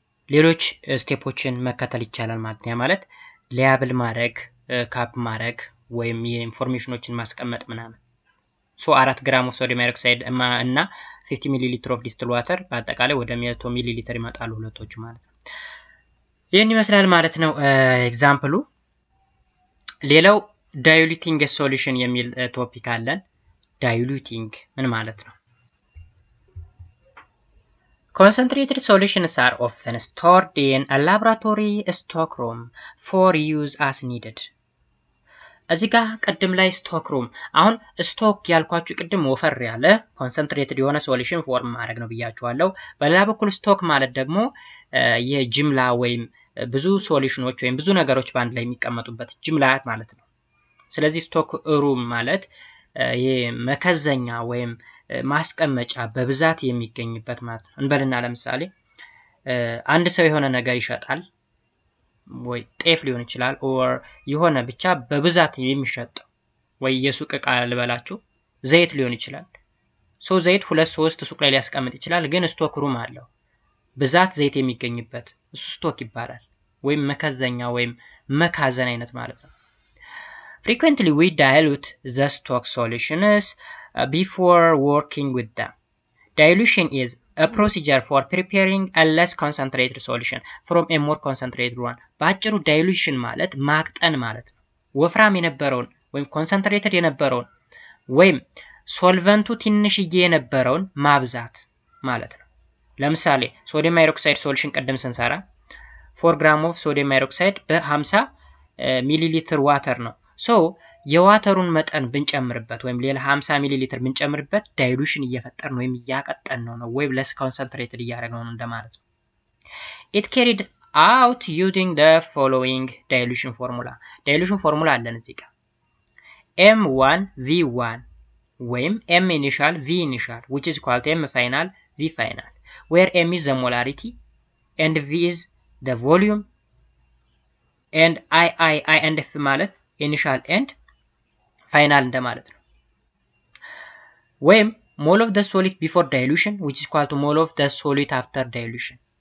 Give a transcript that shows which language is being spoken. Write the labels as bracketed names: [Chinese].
[Amharic] ሌሎች ስቴፖችን መከተል ይቻላል ማለት ነው። ያ ማለት ሊያብል ማድረግ ካፕ ማድረግ ወይም የኢንፎርሜሽኖችን ማስቀመጥ ምናምን 4 ግራም ኦፍ ሶዲየም ሃይድሮክሳይድ እና 50 ሚሊ ሊትር ኦፍ ዲስትል ዋተር በአጠቃላይ ወደ 100 ሚሊ ሊትር ይመጣሉ ሁለቶቹ ማለት ነው። ይህን ይመስላል ማለት ነው ኤግዛምፕሉ። ሌላው ዳይሉቲንግ ሶሉሽን የሚል ቶፒክ አለን። ዳይሉቲንግ ምን ማለት ነው? [English] Concentrated solutions are often stored in a laboratory stockroom for use as needed. [Amharic] እዚህ ጋር ቅድም ላይ ስቶክ ሩም አሁን ስቶክ ያልኳችሁ ቅድም ወፈር ያለ ኮንሰንትሬትድ የሆነ ሶሉሽን ፎርም ማድረግ ነው ብያችኋለሁ። በሌላ በኩል ስቶክ ማለት ደግሞ የጅምላ ወይም ብዙ ሶሉሽኖች ወይም ብዙ ነገሮች በአንድ ላይ የሚቀመጡበት ጅምላ ማለት ነው። ስለዚህ ስቶክ ሩም ማለት የመከዘኛ ወይም ማስቀመጫ በብዛት የሚገኝበት ማለት ነው። እንበልና ለምሳሌ አንድ ሰው የሆነ ነገር ይሸጣል ወይ ጤፍ ሊሆን ይችላል ኦር የሆነ ብቻ በብዛት የሚሸጥ ወይ የሱቅ ዕቃ ልበላችሁ ዘይት ሊሆን ይችላል። ዘይት 2-3 ሱቅ ላይ ሊያስቀምጥ ይችላል፣ ግን ስቶክ ሩም አለው ብዛት ዘይት የሚገኝበት እሱ ስቶክ ይባላል። ወይም መከዘኛ ወይም መካዘን አይነት ማለት ነው። [English] Frequently we dilute the stock solutions before working with them. Dilution is a procedure for preparing a less concentrated solution from a more concentrated one. [Amharic] ባጭሩ ዳይሉሽን ማለት ማቅጠን ማለት ነው። ወፍራም የነበረውን ወይም ኮንሰንትሬትድ የነበረውን ወይም ሶልቨንቱ ትንሽዬ የነበረውን ማብዛት ማለት ነው። ለምሳሌ ሶዲየም ሃይድሮክሳይድ ሶሉሽን ቀደም ስንሰራ 4 ግራም ኦፍ ሶዲየም ሃይድሮክሳይድ በ50 ሚሊ ሊትር ዋተር ነው። የዋተሩን መጠን ብንጨምርበት ወይም ሌላ 50 ሚሊ ሊትር ብንጨምርበት ዳይሉሽን እየፈጠርን ወይም እያቀጠን ነው ወይም [English] less concentrated [Amharic] እያደረግነው ነው እንደማለት ነው። [English] It carried out using the following dilution formula. dilution formula [Amharic] አለን እዚህ ጋር [English] M1 V1 ወይም M initial V initial which is equal to M final V final where M is the molarity and V is the volume and I and F ማለት initial and final [Amharic] እንደማለት ነው። ወይም [English] mole of the solid before dilution which is equal to mole of the solid after dilution.